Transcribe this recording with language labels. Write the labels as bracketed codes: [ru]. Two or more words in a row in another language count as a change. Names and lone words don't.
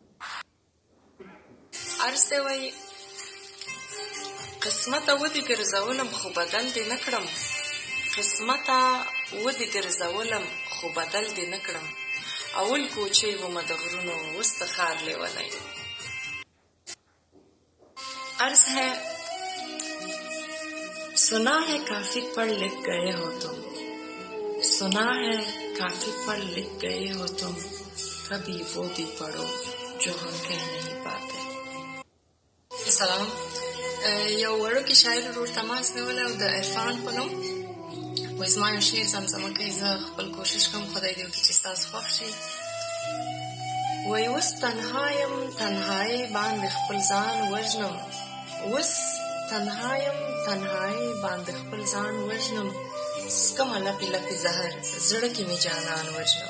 [ps] عرض وای قسمته ودې ګرځولم خو بدل دې نه کړم، قسمته ودې ګرځولم خو بدل دې نه کړم. اول کوچې ومه د غرونو اوس د ښار لیونی. [ur] عرض ہے سنا ہے کافی پڑھ لکھ گئے ہو تم، سنا ہے کافی پڑھ لکھ گئے ہو تم، کبھی وہ بھی پڑھو جو ہم کہہ نہیں پاتے. [ps] سلام. یو وړوکی شاعر ورور تماس نیولی او د عرفان په نوم وایي زما یو شعر زمزمه کوي، زه خپل کوشش کوم خدای دې وکړي چې ستاسو خوښ شي. وایي اوس تنها یم تنهایۍ باندې خپل ځان وژنم، اوس تنها یم تنهایۍ باندې خپل ځان وژنم، څکمه لپې لپې زهر زړه کې مې جانان وژنم.